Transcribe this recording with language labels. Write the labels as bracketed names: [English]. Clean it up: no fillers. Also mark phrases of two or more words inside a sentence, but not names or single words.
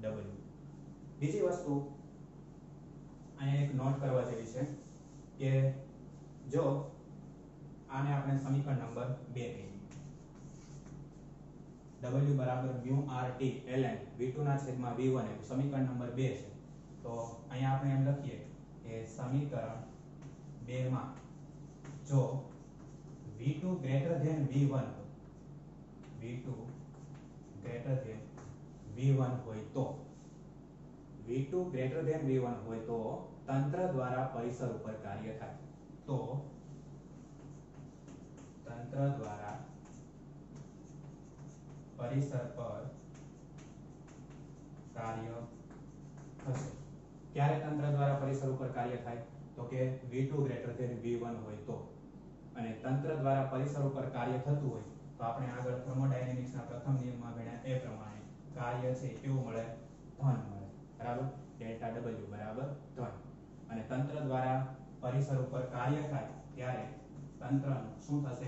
[Gujarati] બીજી વસ્તુ અહીંયા એક નોટ કરવા જેવી છે કે જો આને આપણે સમીકરણ નંબર 2 કહીએ. w બરાબર મ્યુ rt ln v2 ના છેદમાં v1 એવું સમીકરણ નંબર 2 છે. તો અહીંયા આપણે એમ લખીએ કે સમીકરણ 2 માં જો v2 [English] greater than [Gujarati] v1 હોય, v2 [English] greater than [Gujarati] v1 હોય તો v2 [English] greater than [Gujarati] v1 હોય તો તંત્ર દ્વારા પરિસર ઉપર કાર્ય થાય. તો તંત્ર દ્વારા પરિસર પર કાર્ય થશે. ક્યારે તંત્ર દ્વારા પરિસર ઉપર કાર્ય થાય? તો કે v2 [English] greater than [Gujarati] v1 હોય તો. અને તંત્ર દ્વારા પરિસર ઉપર કાર્ય થતું હોય તો આપણે આગળ થર્મોડાયનેમિક્સના પ્રથમ નિયમમાં ભણ્યા એ પ્રમાણે કાર્ય છે કેવું મળે? ધન મળે. બરાબર? ડેલ્ટા W બરાબર ધન. અને તંત્ર દ્વારા પરિસર ઉપર કાર્ય થાય ત્યારે તંત્રનું શું થશે?